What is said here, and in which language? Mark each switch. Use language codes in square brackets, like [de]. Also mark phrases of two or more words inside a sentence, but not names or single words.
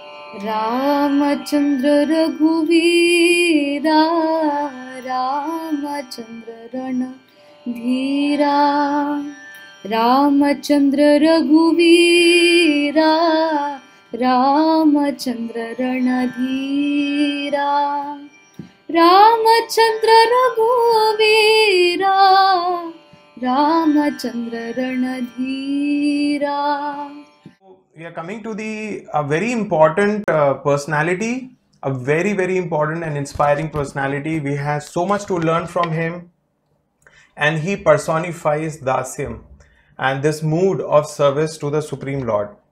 [en] रामचंद्र रघुवीरा रामचंद्र रणधीरा रामचंद्र रघुवीरा रामचंद्र रणधीरा रामचंद्र रघुवीरा रामचंद्र रणधीरा. We are coming to the a very important personality, a very important and inspiring personality. We have so much to learn from him, and he personifies Dasyam and this mood of service to the Supreme Lord.